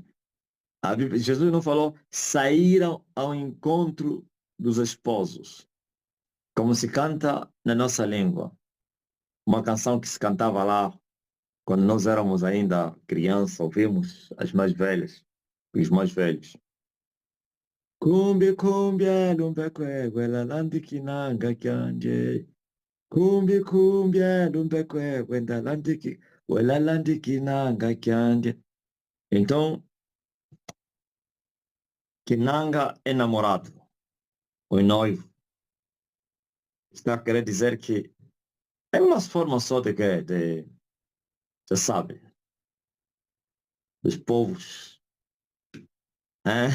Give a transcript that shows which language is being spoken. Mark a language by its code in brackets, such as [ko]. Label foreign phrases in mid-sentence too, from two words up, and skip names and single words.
[pt] Jesus não falou saíram ao encontro dos esposos, como se canta na nossa língua. Uma canção que se cantava lá quando nós éramos ainda criança, ouvimos as mais velhas, os mais velhos. [kmb] Kumbi kumbia lumbe kwekwe lalandi kinanga kyanje. Kumbi kumbia lumbe kwekwe lalandi kinanga kyanje. [pt] Então, kinanga é namorado, ou noivo. Está a querer dizer que é uma forma só você sabe, dos povos, né?